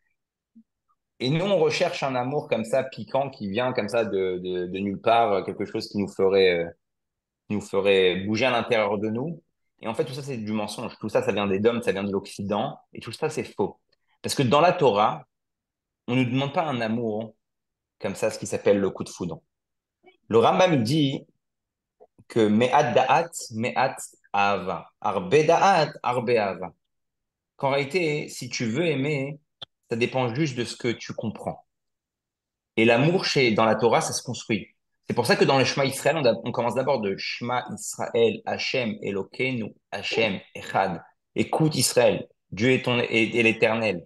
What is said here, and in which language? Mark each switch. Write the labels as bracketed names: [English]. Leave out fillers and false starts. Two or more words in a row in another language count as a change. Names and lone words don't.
[French] Et nous, on recherche un amour comme ça, piquant, qui vient comme ça de nulle part, quelque chose qui nous ferait bouger à l'intérieur de nous. Et en fait, tout ça, c'est du mensonge. Tout ça, ça vient des dômes, ça vient de l'Occident. Et tout ça, c'est faux. Parce que dans la Torah, on ne nous demande pas un amour comme ça, ce qui s'appelle le coup de foudre. Le Rambam, il dit que [Hebrew] מעט דעת, מעט אהבה. הרבה דעת, הרבה אהבה. [French] Qu'en réalité, si tu veux aimer, ça dépend juste de ce que tu comprends. Et l'amour dans la Torah, ça se construit. C'est pour ça que dans le [Hebrew] שמע ישראל, [French] on commence d'abord de [Hebrew] שמע ישראל, השם אלוקינו, השם אחד. [French] Écoute Israël, Dieu est l'Éternel.